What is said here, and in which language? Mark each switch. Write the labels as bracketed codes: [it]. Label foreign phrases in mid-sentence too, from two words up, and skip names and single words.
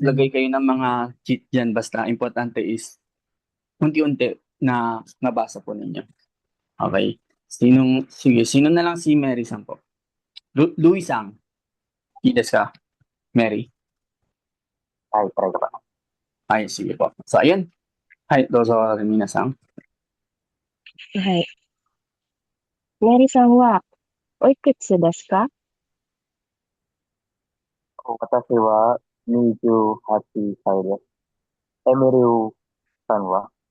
[tl] maglagay kayo ng mga cheat diyan basta importante is unti-unti na nabasa po ninyo. Okay. Sino na lang si Mary Sang po? Louis Sang. Ides ka? Mary? Ay, try ka pa. Ay, sige po. So, ayun. [ja] はい、どうぞ、Reminaさん. はい。メアリさんはおいくつですか？私は28歳です。エメリューさんは